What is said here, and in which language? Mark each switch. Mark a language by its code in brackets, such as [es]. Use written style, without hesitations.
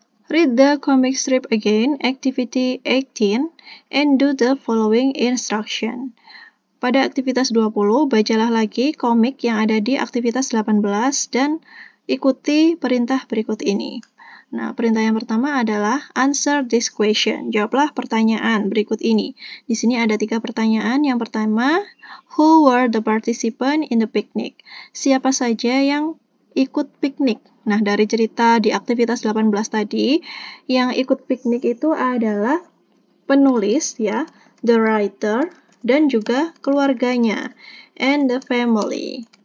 [en] Read the comic strip again, activity 18, and do the following instruction. [id] Pada aktivitas 20, bacalah lagi komik yang ada di aktivitas 18 dan ikuti perintah berikut ini. Nah, perintah yang pertama adalah [en] answer this question. [id] Jawablah pertanyaan berikut ini. Di sini ada 3 pertanyaan. Yang pertama, [en] who were the participants in the picnic? [id] Siapa saja yang ikut piknik? Nah, dari cerita di aktivitas 18 tadi, yang ikut piknik itu adalah penulis ya, [en] the writer, [id] dan juga keluarganya, [en] and the family.